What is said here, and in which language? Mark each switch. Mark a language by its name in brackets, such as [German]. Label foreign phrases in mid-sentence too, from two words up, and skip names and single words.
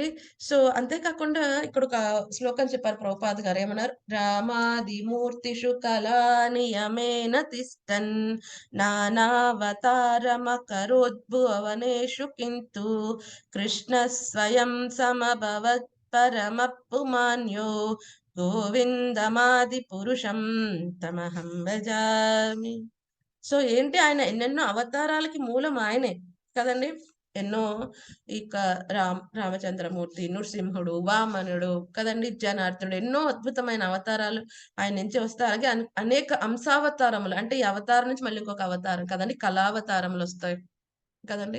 [Telugu] సో అంతేకాకుండా ఇక్కడ ఒక శ్లోకం చెప్పారు ప్రభుపాద గారు. [Sanskrit] ఏమన్నారు? రామాదిమూర్తిషు కళానియమేన తిష్టన్ నానావతారమకరోద్భువనేషు కింతు కృష్ణ స్వయం సమభవత్ పరమపుమాన్యో గోవిందమాది పురుషం తమహం భజామి. [Telugu] సో ఏంటి? ఆయన ఎన్నెన్నో అవతారాలకి మూలం ఆయనే కదండి. ఎన్నో ఇక రామచంద్రమూర్తి, నృసింహుడు, వామనుడు కదండి, జనార్దనుడు, ఎన్నో అద్భుతమైన అవతారాలు ఆయన నుంచి వస్తాయి. అలాగే అనేక అంశావతారములు, అంటే ఈ అవతారం నుంచి మళ్ళీ ఇంకొక అవతారం కదండి, కళావతారములు వస్తాయి కదండి.